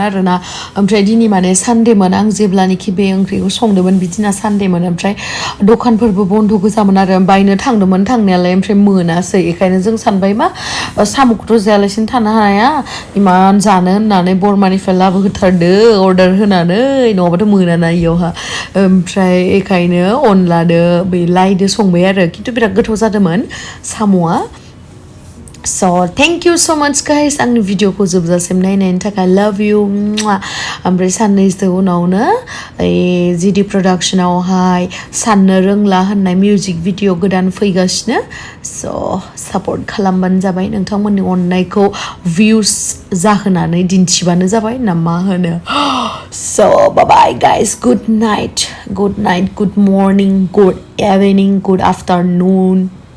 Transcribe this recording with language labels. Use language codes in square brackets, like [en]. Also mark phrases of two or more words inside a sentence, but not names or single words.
[brx] आरोना ओमफ्राय दिनै माने सानडेमोन आं जेब्लानोखि बे ओंख्रिखौ संदोंमोन बिदिना सानडेमोन ओमफ्राय दखानफोरबो बन्द' गोजामोन आरो बायनो थांदोंमोन थांनायालाय ओमफ्राय मोनासै बेखायनो जों सानबाय मा साम'खौथ' जायालासिनो थानो हाया इमान जानो होननानै बरमानिफ्राय लाबोहोथारदो अर्डार होनानै नङाबाथ' मोनाना इयावहा ओमफ्राय बेखायनो अनलादो बै लाइदो संबाय आरो खिन्थु बिराद गोथाव जादोंमोन साम'आ [en] So thank you so much guys [brx] आंनि भिडिअखौ जोबजासिम नायनायनि थाखाय [en] love you [brx] ओमफ्राय साननैसो उनावनो जिडि प्रडाक्शनावहाय साननो रोंला होननाय [en] music video [brx] गोदान फैगासिनो so सापर्ट खालामबानो जाबाय नोंथांमोननि अननायखौ भिउस जाहोनानै दिन्थिबानो जाबाय ना मा होनो [en] so bye bye guys good night good morning good evening good afternoon